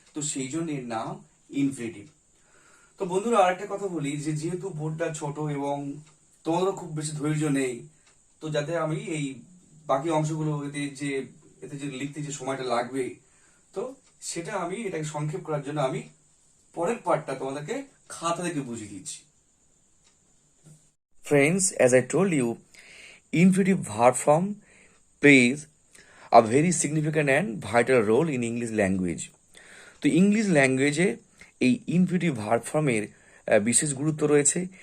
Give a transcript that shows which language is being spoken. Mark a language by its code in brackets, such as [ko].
[bn] তো সেই জন্য এর নাম ইনফিনিটিভ। তো বন্ধুরা, আরেকটা কথা বলি যে যেহেতু বোর্ডটা ছোট এবং তোমাদেরও খুব বেশি ধৈর্য নেই, তো যাতে আমি এই বাকি অংশগুলো এতে যে লিখতে যে সময়টা লাগবে, তো সেটা আমি এটাকে সংক্ষেপ করার জন্য আমি পরের পার্টটা তোমাদেরকে খাতা থেকে বুঝিয়ে দিচ্ছি। [en] Friends, as I told you, infinitive verb form plays a very significant and vital role in English language. [bn] তো ইংলিশ ল্যাঙ্গুয়েজে এই ইনফিনিটিভ ভার্ব ফর্মের বিশেষ গুরুত্ব রয়েছে।